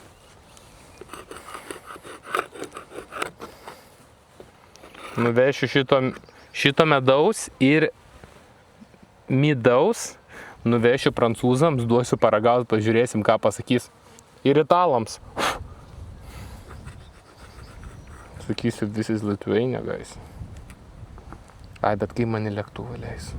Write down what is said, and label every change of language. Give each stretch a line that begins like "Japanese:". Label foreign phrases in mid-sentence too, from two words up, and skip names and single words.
Lithuanian: Nuvešiu šito medaus ir midaus, nuvešiu prancūzams, duosiu paragauti, pažiūrėsim, ką pasakys. Ir italams. Sakysiu,
English: this is Lithuania, guys.
Lithuanian: Ai, bet kai mane lėktuvą leis.